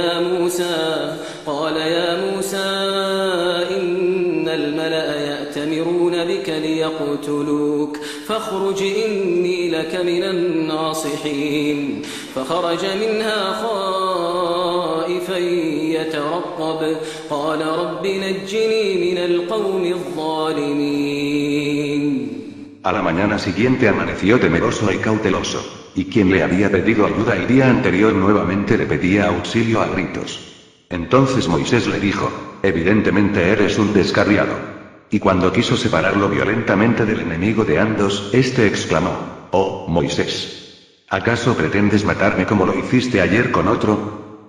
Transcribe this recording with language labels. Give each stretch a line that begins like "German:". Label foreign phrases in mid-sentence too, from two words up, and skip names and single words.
Arabic: يا موسى إن الملأ يأتمرون بك ليقتلوك فاخرج إني لك من الناصحين فخرج منها خائفا يترقب قال رب نجني من القوم الظالمين.
Spanish: A la mañana siguiente amaneció temeroso y cauteloso. Y quien le había pedido ayuda el día anterior nuevamente le pedía auxilio a gritos. Entonces Moisés le dijo: evidentemente eres un descarriado. Y cuando quiso separarlo violentamente del enemigo de Andos, este exclamó: oh, Moisés, ¿acaso pretendes matarme como lo hiciste ayer con otro?